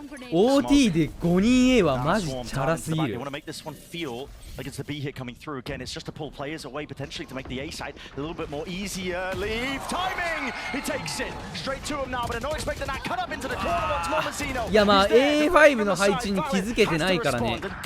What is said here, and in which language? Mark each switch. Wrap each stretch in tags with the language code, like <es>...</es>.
<ja>OT で5人 A はマジチャラすぎる。</ja> <en>You want to make this one feel like it's the B hit coming through again. It's just to pull players away potentially to make the A side a little bit more easier. Leave timing. He takes it straight to him now, but not expecting that cut up into the corner once more. Mazzino.</en> <ja>いやまあ A5 の配置に気づけてないからね。</ja>